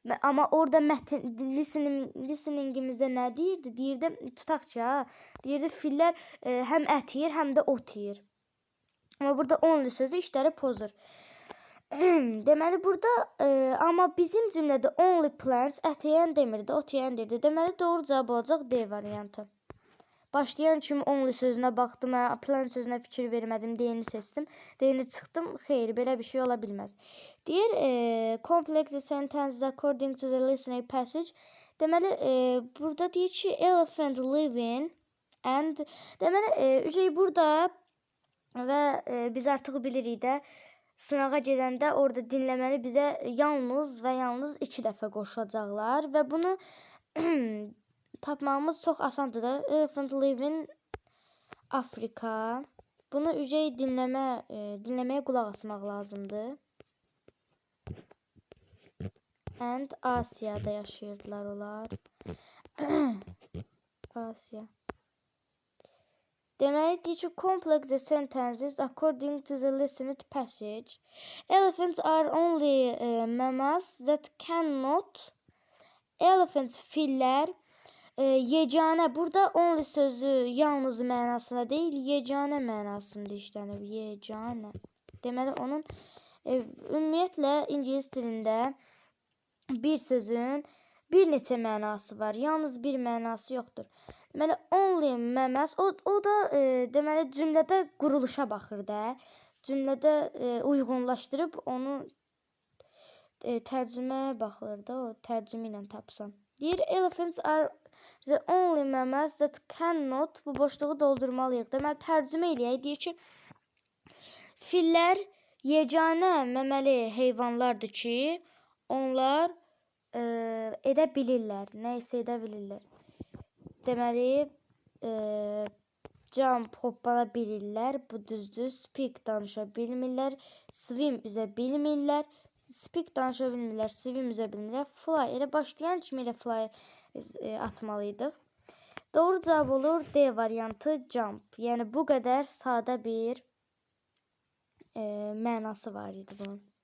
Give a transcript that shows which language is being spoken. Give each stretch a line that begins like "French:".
Azerbaijani: Amma orada mətn listeningimizdə nə deyirdi? Deyirdi, tutaq ki, deyirdi fillər həm ət yeyir, həm də ot yeyir. Amma burada only sözü işləri pozur. Deməli burada amma bizim cümlədə only plants ət yeyən demirdi, ot yeyən deyirdi. Deməli doğru cavab olacaq D variantı. Başlayan kimi only sözünə baxdım, plant sözünə fikir vermədim, D-ni seçdim. D-ni çıxdım. Xeyr, belə bir şey ola bilməz.
English: Deyir, complex sentences according to the listening passage.
Azerbaijani: Deməli, burada deyir ki,
English: elephant living and
Azerbaijani: deməli, burada və biz artıq bilirik də, sınağa gedəndə orada dinləməni bizə yalnız və yalnız 2 dəfə qoşacaqlar və bunu tapmağımız çox asandır da.
English: Elephant living
Azerbaijani: Afrika. Bunu dinləməyə qulaq asmaq lazımdır. And Asiyada yaşayırdılar onlar. Asiya. Deməli, deyir ki,
English: complex sentences according to the listened passage. Elephants are only mammals that cannot.
Azerbaijani: Elephants, fillər, yeganə. Burada only sözü yalnız mənasında deyil, yeganə mənasında işlənib. Yeganə. Deməli, onun ümumiyyətlə ingilis dilində bir sözün bir neçə mənası var. Yalnız bir mənası yoxdur. Deməli, only mammals, o da deməli cümlədə quruluşa baxır da. Cümlədə uyğunlaşdırıb onu tərcüməyə baxılır da, o tərcümə ilə tapsan.
English: Deyir, elephants are the only mammals that cannot.
Azerbaijani: Bu boşluğu doldurmalıyıq. Deməli, tərcümə eləyək. Deyir ki, fillər yeganə məməli heyvanlardır ki, onlar edə bilirlər. Nə isə edə bilirlər. Deməli, jump, hoppana bilirlər. Bu düzdür. Speak, danışa bilmirlər. Swim, üzə bilmirlər. Speak, danışa bilmirlər. Swim, üzə bilmirlər. Fly, elə başlayan kimi elə fly atmalıydıq. Doğru cavab olur D variantı, jump. Yəni bu qədər sadə bir mənası var idi bunun.